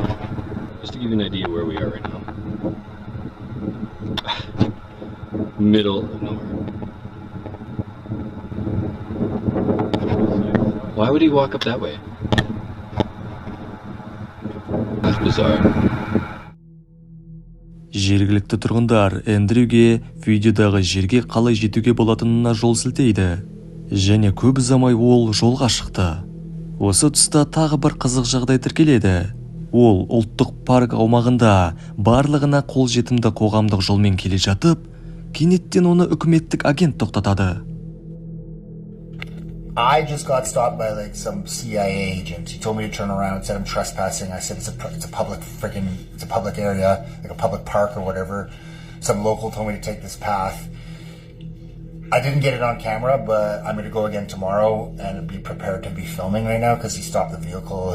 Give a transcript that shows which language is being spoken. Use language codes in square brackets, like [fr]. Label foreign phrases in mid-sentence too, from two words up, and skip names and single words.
[en] Just to give you an idea where we are right now. Middle of nowhere. Why would he walk up that way? That's bizarre. [kk] Жергілікті тұрғындар Эндрюге видеодағы жерге қалай жетуге болатынына жол сілтейді. Және көп ұзамай ол жолға шықты. Осы тұста тағы бір қызық жағдай тіркеледі. Ол ұлттық парк аумағында барлығына қолжетімді қоғамдық жолмен келе жатып, кенеттен оны үкіметтік агент тоқтатады. [en] I just got stopped by like some CIA agent. He told me to turn around and said I'm trespassing. I said it's a public area, like a public park or whatever. Some local told me to take this path. I didn't get it on camera, but I'm going to go again tomorrow and be prepared to be filming right now because he stopped the vehicle.